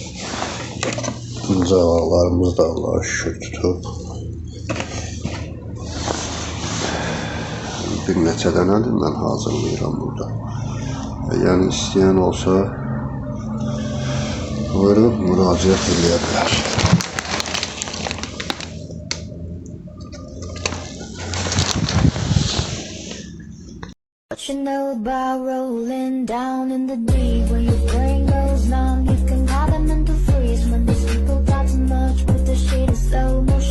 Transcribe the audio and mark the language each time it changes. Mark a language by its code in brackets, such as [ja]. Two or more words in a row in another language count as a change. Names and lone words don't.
[az] Calaqlarımız da Allah'a şükür tutub. Bir neçə dənədir mən hazırlayıram burada. Yəni istəyən olsa buyurub müraciət edə bilər. [en] What you know about rolling down in the deep? When your brain goes numb, you can call them mental freeze. When these people got too much, put the shit in slow.